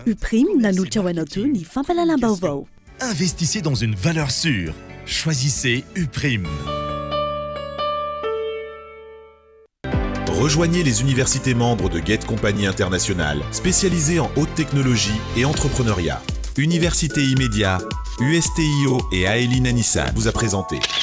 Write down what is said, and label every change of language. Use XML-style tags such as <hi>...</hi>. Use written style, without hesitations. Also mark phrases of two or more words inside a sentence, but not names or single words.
<mg>Uprime nanolotra ho anao toy ny fampahalalam-baovao.</mg> <fr>Investissez dans une valeur sûre. Choisissez Uprime. Rejoignez les universités membres de Gate Compagnie Internationale, spécialisées en haute technologie et entrepreneuriat. Université Immédiat, USTIO et Aeline Nissan vous a présenté.</fr>